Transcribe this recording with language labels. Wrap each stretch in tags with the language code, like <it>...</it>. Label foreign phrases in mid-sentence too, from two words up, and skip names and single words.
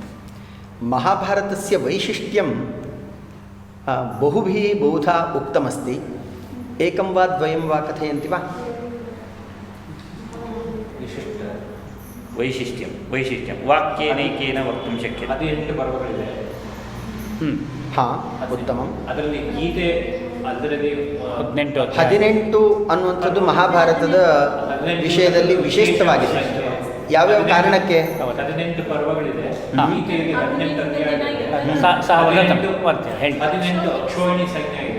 <sa>महाभारतस्य वैशिष्ट्यं बहुभिः बहुधा उक्तमस्ति एकं वा द्वयं वा कथयन्ति वा वैशिष्ट्यं वाक्येनैकेन वक्तुं शक्यते</sa> <kn>18 पर्वಗಳಿದೆ</kn> <sa>ಹಾಂ, ಉತ್ತಮಂ.</sa> <kn>ಅದರಲ್ಲಿ ಗೀತೆ, ಅದರಲ್ಲಿ 18 ಅನ್ನುವಂಥದ್ದು ಮಹಾಭಾರತದ ವಿಷಯದಲ್ಲಿ ವಿಶೇಷವಾಗಿದೆ. ಯಾವ್ಯಾವ ಕಾರಣಕ್ಕೆ? 18 ಪರ್ವಗಳಿದೆ. ಗೀತೆಯಲ್ಲಿ 18 ಅಧ್ಯಾಯ ಇದೆ. 18 ಅಕ್ಷೋಹಿಣಿ ಸಂಜ್ಞೆ ಇದೆ.</kn>